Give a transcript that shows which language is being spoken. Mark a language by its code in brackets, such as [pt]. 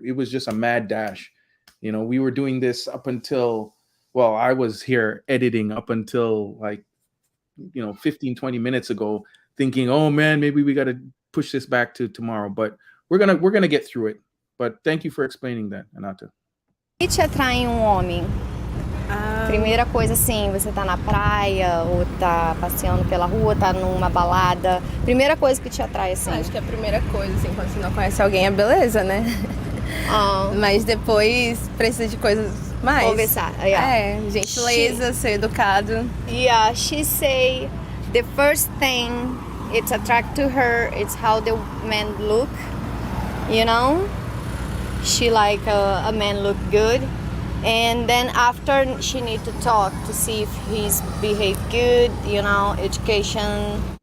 [en] It was just a mad dash. We were doing this up until, well, I was here editing up until like 15-20 minutes ago, thinking, oh man, maybe we got to push this back to tomorrow, but we're gonna get through it. But thank you for explaining that, Anata. [pt] O que te atrai em um homem? Primeira coisa assim, você tá na praia ou tá passeando pela rua, tá numa balada. Primeira coisa que te atrai assim. Acho que a primeira coisa, assim, quando você não conhece alguém é beleza, né? Mas depois precisa de coisas mais. Conversar. [en] Yeah. [pt] É, gentileza, ser educado. [en] Yeah, she say the first thing it's attract to her, it's how the man look, you know? She like a man look good. And then after she need to talk to see if he's behaved good, you know, education.